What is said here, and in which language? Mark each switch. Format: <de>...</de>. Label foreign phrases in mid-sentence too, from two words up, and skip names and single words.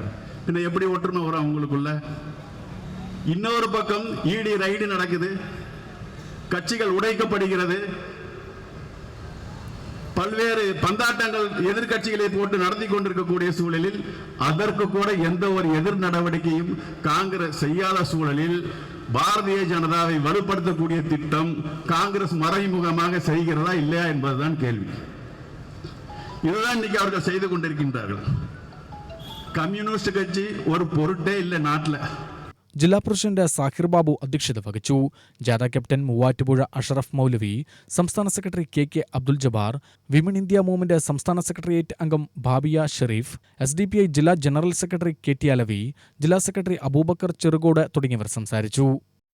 <ta>பின்ன எப்படி ஒற்றுமை வரும் அவங்களுக்குள்ள? இன்னொரு பக்கம் ED ரைடு நடக்குது, கட்சிகள் உடைக்கப்படுகிறது, பல்வேறு பந்தாட்டங்கள் எதிர்கட்சிகளை போட்டு நடத்தி கொண்டிருக்கக்கூடிய சூழலில் அதற்கு கூட எந்த ஒரு எதிர் நடவடிக்கையும் காங்கிரஸ் செய்யாத சூழலில் பாரதிய ஜனதாவை வலுப்படுத்தக்கூடிய திட்டம் காங்கிரஸ் மறைமுகமாக செய்கிறதா இல்லையா என்பதுதான் கேள்வி. இதுதான் இன்னைக்கு அவர்கள் செய்து கொண்டிருக்கின்றார்கள்.</ta> <ml>കമ്മ്യൂണിസ്റ്റ് കക്ഷി ഒരു പൊരുട്ടേ ഇല്ല നാട്ടില്. ജില്ലാ പ്രസിഡന്റ് സാഹിർ ബാബു അധ്യക്ഷത വഹിച്ചു. ജാഥ ക്യാപ്റ്റൻ മൂവാറ്റുപുഴ അഷറഫ് മൗലവി, സംസ്ഥാന സെക്രട്ടറി KK അബ്ദുൽ ജബ്ബാർ, വിമൻ ഇന്ത്യ മൂവ്മെന്റ് സംസ്ഥാന സെക്രട്ടേറിയറ്റ് അംഗം ഭാബിയ ഷെരീഫ്, SDPI ജില്ലാ</ml> <en>general secretary</en> <ml>KT അലവി, ജില്ലാ സെക്രട്ടറി അബൂബക്കർ ചെറുകോട് തുടങ്ങിയവർ സംസാരിച്ചു.</ml>